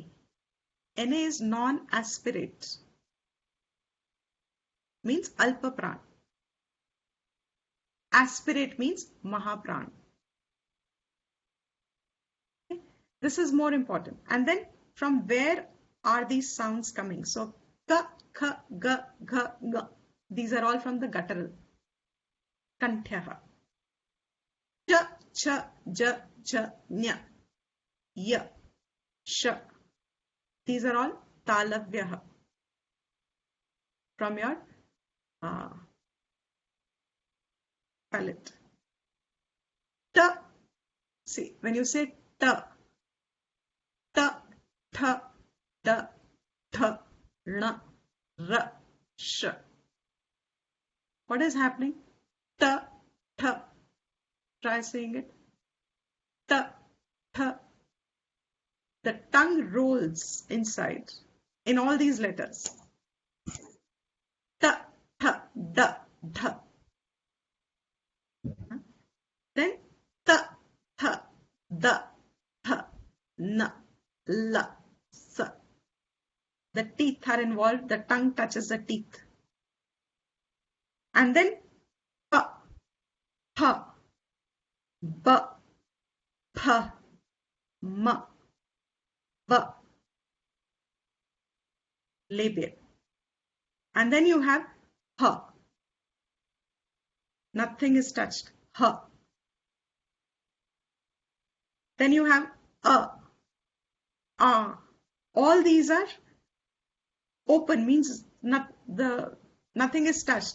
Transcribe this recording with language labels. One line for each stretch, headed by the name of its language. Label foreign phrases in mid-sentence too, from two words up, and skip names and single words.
English: Na is non-aspirate. Means
Sanskrit: alpa pran.
English: Aspirate means mahapran. Okay. This is more important. And then from where are these sounds coming? So ka, kha, ga, gha, ga. These are all from the guttural. Kantyaha. Cha, cha, ja, cha, nya. Ya, sha. These are all talavyaha. From your palate. Ta. See, when you say ta, ta, tha, da, tha, na, ra, sh. What is happening? Ta, tha. Try saying it. Ta, tha. The tongue rolls inside in all these letters. Ta, tha, da, dha. Then ta, tha, da, tha, na, la, sa. The teeth are involved. The tongue touches the teeth. And then pa, pa, ba, pa, ma, ba. Labial. And then you have ha. Nothing is touched. Ha. Then you have a, ah. All these are open, means nothing is touched.